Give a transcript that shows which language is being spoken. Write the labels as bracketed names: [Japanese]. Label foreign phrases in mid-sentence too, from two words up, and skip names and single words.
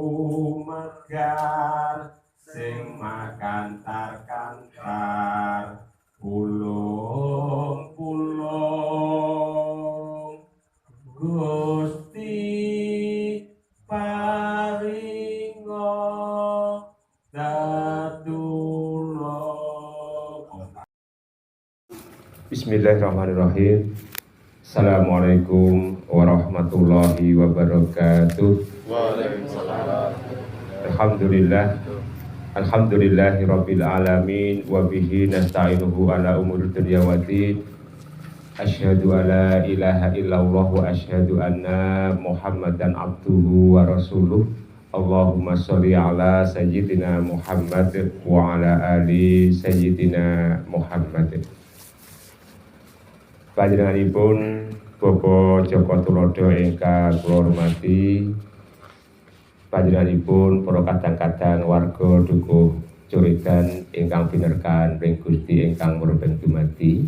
[Javanese] megar sing makantar-kantar pulung-pulung Gusti paringa tetulung. [Arabic] بسم الله الرحمن الرحيم. السلام عليكم ورحمة الله وبركاته. Waalaikumsalam. الحمد لله رب العالمين وبه نستعينه على أمور الدنيا والدين. أشهد ألا إله إلا الله وأشهد أن محمدا عبده ورسوله. اللهم صل على سيدنا محمد وعلى آل سيدنا محمد. [Javanese] Panjenenganipun Bapak Joko Tulodo ingkang kula hormati, panjenenganipun para kadang-kadang warga Dukuh Curigan ingkang binerkan ring Gusti ingkang murbeng dumadi.